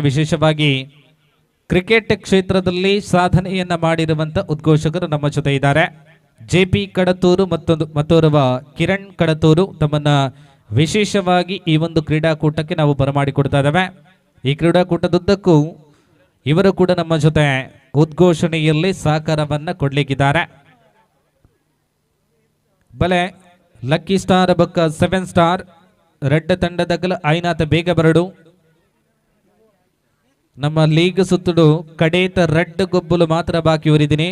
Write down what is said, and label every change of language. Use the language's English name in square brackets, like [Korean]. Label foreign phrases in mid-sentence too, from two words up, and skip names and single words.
[Kannada] ವಿಶೇಷವಾಗಿ ಕ್ರಿಕೆಟ್ ಕ್ಷೇತ್ರದಲ್ಲಿ ಸಾಧನೆಯನ್ನ ಮಾಡಿರುವಂತ ಉದ್ಘೋಷಕರು ನಮ್ಮ ಜೊತೆ ಇದ್ದಾರೆ. JP ಕಡತೂರು ಮತ್ತೋರ್ವ ಕಿರಣ್ ಕಡತೂರು ತಮ್ಮನ್ನ ವಿಶೇಷವಾಗಿ ಈ ಒಂದು ಕ್ರೀಡಾಕೂಟಕ್ಕೆ ನಾವು ಬರಮಾಡಿಕೊಡ್ತಾ ಇದ್ದೇವೆ. ಈ ಕ್ರೀಡಾಕೂಟದುದ್ದಕ್ಕೂ ಇವರು ಕೂಡ ನಮ್ಮ ಜೊತೆ ಉದ್ಘೋಷಣೆಯಲ್ಲಿ ಸಹಕಾರವನ್ನ ಕೊಡ್ಲಿಕ್ಕಿದ್ದಾರೆ. [Tulu] ಬಲೆ ಲಕ್ಕಿ ಸ್ಟಾರ್ ಬೊಕ್ಕ 7 ಸ್ಟಾರ್ ರೆಡ್ ತಂಡದಗಲ ಐನಾಥ ಬೇಗ ಬರಡು. ನಮ್ಮ ಲೀಗ್ ಸುತ್ತುಡು ಕಡೇತ ರೆಡ್ ಗೊಬ್ಬಲು ಮಾತ್ರ ಬಾಕಿ ಉರಿದಿನಿ.